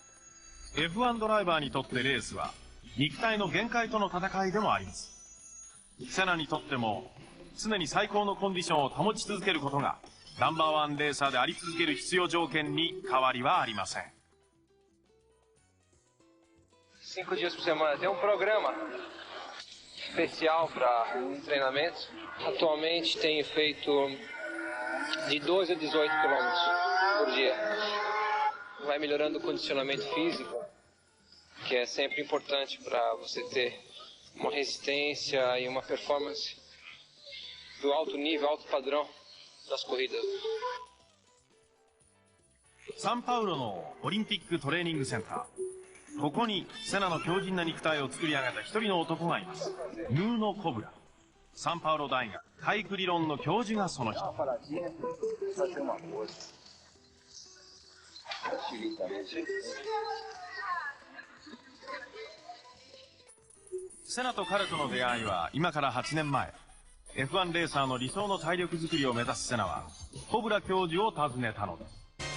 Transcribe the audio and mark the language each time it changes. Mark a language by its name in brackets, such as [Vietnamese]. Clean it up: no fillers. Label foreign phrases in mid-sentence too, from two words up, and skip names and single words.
[Japanese] F1 ドライバーにとってレースは肉体の限界との戦いでもあります。セナにとっても常に最高のコンディションを保ち続けることがナンバーワンレーサーであり続ける必要条件に変わりはありません。 [Portuguese] 5 dias por semana. Tem programa especial para treinamentos. Atualmente tenho feito de 12 a 18 quilômetros por dia. Vai melhorando o condicionamento físico, que é sempre importante para você ter uma resistência e uma performance do alto nível, alto padrão das corridas. [Japanese] サンパウロのオリンピックトレーニングセンター。ここにセナの強靭な肉体を作り上げた一人の男がいます。ヌーノ・コブラ。サンパウロ大学体育理論の教授がその人。セナと彼との出会いは今から8年前。F1 レーサーの理想の体力づくりを目指すセナはコブラ教授を訪ねたのです。